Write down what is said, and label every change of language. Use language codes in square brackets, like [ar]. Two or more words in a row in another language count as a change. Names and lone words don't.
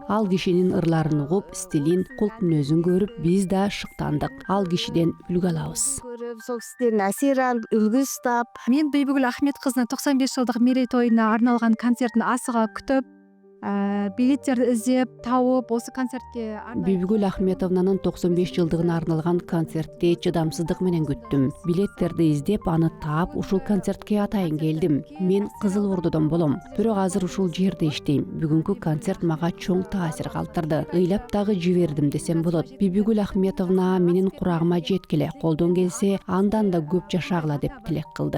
[ky] Ал кишинин ырларын угуп, стилин, кулк мүнөзүн көрүп, биз да шыктандык. Ал кишиден үлгү алабыз. [kk] көрүп, сол кишиден асир алып, үлгү ұстап. [ky] Мен Бибигүл Ахметкызынын 95 жылдык мерейтойуна арналган концертин асыга күтүп, билеттерди издеп, [kk] тауып, осы концертке [ky] Бибигүл Ахметовнанын 95 жылдыгына арналган концертти чыдамсыздык менен күттүм. Билеттерди издеп, аны таап, ушул концертке атайын келдим. Мен Кызыл Ордодон болом, бирок азыр ушул жерде иштейм. Бүгүнкү концерт мага чоң таасир калтырды. Ыйлап дагы жибердим десем болот. Бибигүл Ахметовна менин курагыма жеткиле, колдон келсе, андан да көп жашагыла деп тилек кылды.